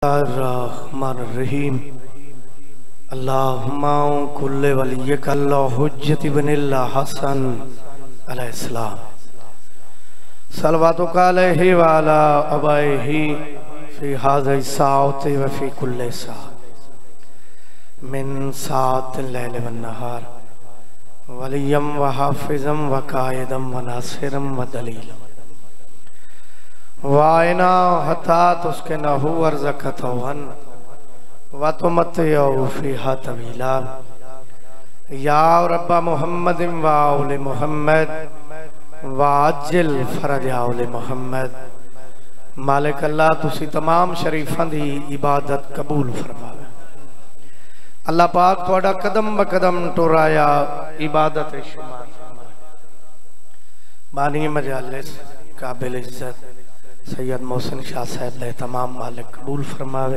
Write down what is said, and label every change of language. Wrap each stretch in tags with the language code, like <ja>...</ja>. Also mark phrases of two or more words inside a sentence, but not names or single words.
<ar>رحمان اللهم كن لوليك الحجة ابن الحسن عليه السلام صلواتك عليه وعلى آبائه في هذه الساعة وفي كل ساعة من ساعات الليل والنهار وليا وحافظا وقائدا وناصرا ودليلا وعينا حتى تسكنه أرضك طوعا وتمتعه فيها طويلا يا رب محمد وآل محمد وعجل فرج آل محمد.</ar> <pa>ਮਾਲਿਕ ਅੱਲਾਹ ਤੁਸੀ ਤਮਾਮ ਸ਼ਰੀਫਾਂ ਦੀ ਇਬਾਦਤ ਕਬੂਲ ਫਰਮਾਵੇ। ਅੱਲਾਹ ਪਾਕ ਤੁਹਾਡਾ ਕਦਮ ਬ ਕਦਮ ਟੁਰਾਇਆ ਇਬਾਦਤ ਸ਼ੁਮਾਰ ਫਰਮਾਵੇ। ਬਾਨੀ ਮਜਾਲਿਸ ਕਾਬਿਲ ਇੱਜ਼ਤ ਸੱਯਦ ਮੋਹਸਿਨ ਸ਼ਾਹ ਸਾਹਬ ਦੇ ਤਮਾਮ ਮਾਲਿਕ ਕਬੂਲ ਫਰਮਾਵੇ।</pa>